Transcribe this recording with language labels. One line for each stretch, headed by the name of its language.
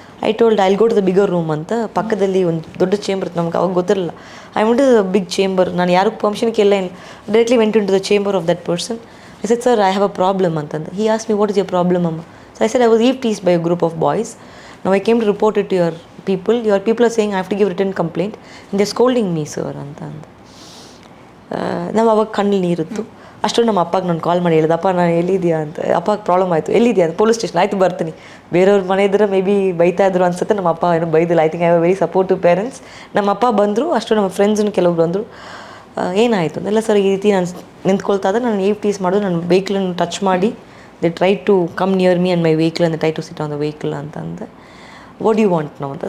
English: I told I'll go to the bigger room
Kannada: ಅಂತ. ಪಕ್ಕದಲ್ಲಿ ಒಂದು ದೊಡ್ಡ ಚೇಂಬರ್ ಇತ್ತು, ನಮ್ಗೆ ಅವಾಗ ಗೊತ್ತಿರಲಿಲ್ಲ.
English: I went to the big chamber.
Kannada: ನಾನು ಯಾರಿಗೂ ಪರ್ಮಿಷನ್ ಕೇಳಲ್ಲ,
English: Directly went into the chamber of that person. I said sir I have a problem ಅಂತಂದು. He asked me what is your problem ಅಮ್ಮ. So I said I was teased by a group of boys. Now I came to report it to your people. Your people are saying I have to give written complaint and they're scolding me, sir
Kannada: ಅಂತ ಅಂದು. ನಾವು ಅವಾಗ ಕಣ್ಣಲ್ಲಿ ನೀರಿತ್ತು. ಅಷ್ಟು ನಮ್ಮ ಅಪ್ಪಗೆ ನಾನು ಕಾಲ್ ಮಾಡಿ ಹೇಳಿದೆ, ಅಪ್ಪ ನಾನು ಎಲ್ಲಿದೆಯಾ ಅಂತ. ಅಪ್ಪಗೆ ಪ್ರಾಬ್ಲಮ್ ಆಯಿತು, ಎಲ್ಲಿದೆಯಾ ಅಂತ. ಪೊಲೀಸ್ ಸ್ಟೇಷನ್, ಆಯಿತು ಬರ್ತೀನಿ. ಬೇರೆಯವ್ರ ಮನೆ ಇದ್ದರೆ ಮೇ ಬಿ ಬೈತಾ ಇದ್ರು ಅನ್ಸುತ್ತೆ. ನಮ್ಮ ಅಪ್ಪ ಏನೂ ಬೈದಿಲ್ಲ.
English: I think I have very supportive parents.
Kannada: ನಮ್ಮ ಅಪ್ಪ ಬಂದರು, ಅಷ್ಟು ನಮ್ಮ ಫ್ರೆಂಡ್ಸನ್ನು ಕೆಲವೊಬ್ರು ಬಂದರು. ಏನಾಯಿತು ಅಂದೆಲ್ಲ, ಸರ್ ಈ ರೀತಿ ನಾನು ನಿಂತ್ಕೊಳ್ತಾ ಇದ್ದೆ, ನಾನು ಟೀಸ್ ಮಾಡೋದು, ನನ್ನ ವೆಹಿಕಲನ್ನು ಟಚ್ ಮಾಡಿ
English: they try to come near me and my vehicle and try to sit on the vehicle
Kannada: ಅಂತಂದೆ.
English: what you want
Kannada: ನಾವು ಅಂತ.